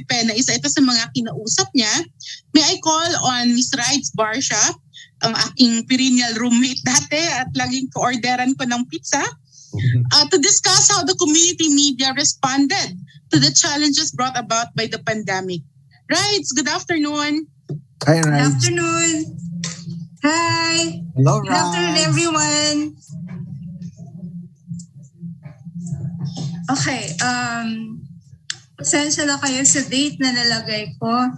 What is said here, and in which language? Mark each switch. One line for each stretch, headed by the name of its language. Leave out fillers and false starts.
Filipino: Pena, isa ito sa mga kinausap niya,
English: may I call on Ms. Rides Barsha,
Filipino: ang aking perennial roommate dati at laging ko-orderan ko ng pizza,
English: to discuss how the community media responded to the challenges brought about by the pandemic. Rides, good afternoon. Hi, Rides. Good afternoon. Hi. Hello, Good afternoon, everyone.
Filipino: Okay, pasensya na kayo sa date na nalagay ko.